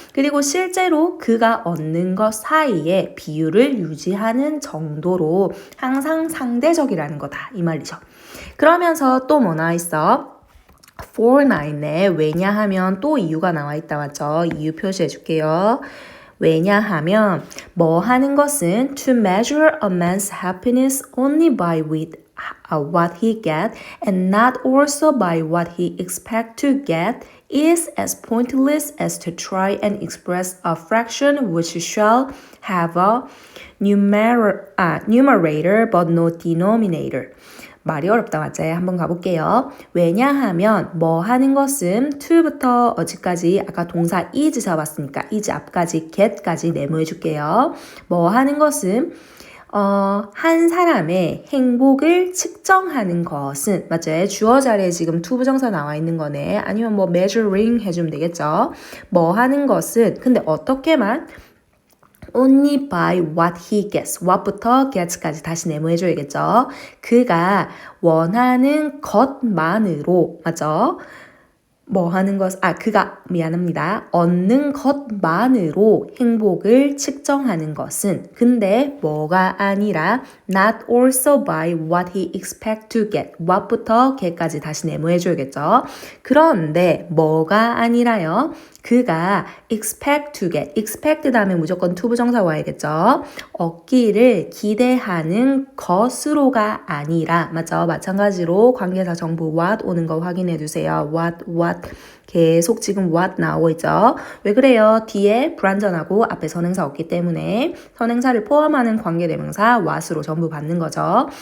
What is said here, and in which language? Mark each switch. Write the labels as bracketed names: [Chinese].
[Korean] 그리고 실제로 그가 얻는 것 사이에 비율을 유지하는 정도로 항상 상대적이라는 거다 이 말이죠. 그러면서 또 뭐 나와 있어? for 나 있네. 왜냐하면 또 이유가 나와 있다 맞죠? 이유 표시해 줄게요. 왜냐하면 뭐 하는 것은 [English] to measure a man's happiness only by with what he get and not also by what he expect to get is as pointless as to try and express a fraction which shall have a numerator but no denominator. [Korean] 말이 어렵다 맞지? 한번 가볼게요. 왜냐하면 뭐 하는 것은 to부터 어디까지 아까 동사 is 잡았으니까 is 앞까지 get까지 네모해 줄게요. 뭐 하는 것은 한 사람의 행복을 측정하는 것은 맞죠? 주어 자리에 지금 to 부정사 나와 있는 거네. 아니면 뭐 measuring 해주면 되겠죠. 뭐 하는 것은 근데 어떻게만 [English] only by what he gets. [Korean] what부터 gets까지 다시 네모해줘야겠죠. 그가 원하는 것만으로 맞죠? 뭐 하는 것, 그가 미안합니다. 얻는 것만으로 행복을 측정하는 것은 근데 뭐가 아니라 [English] not also by what he expect to get. [Korean] what부터 get까지 다시 네모해줘야겠죠. 그런데 뭐가 아니라요. 그가 [English] expect to get. [Korean] expect 다음에 무조건 to 부정사 와야겠죠. 얻기를 기대하는 것으로가 아니라 맞죠? 마찬가지로 관계사 정보 what 오는 거 확인해 주세요. what 계속 지금 what 나오고 있죠. 왜 그래요? 뒤에 불완전하고 앞에 선행사 없기 때문에 선행사를 포함하는 관계대명사 what으로 전부 받는 거죠.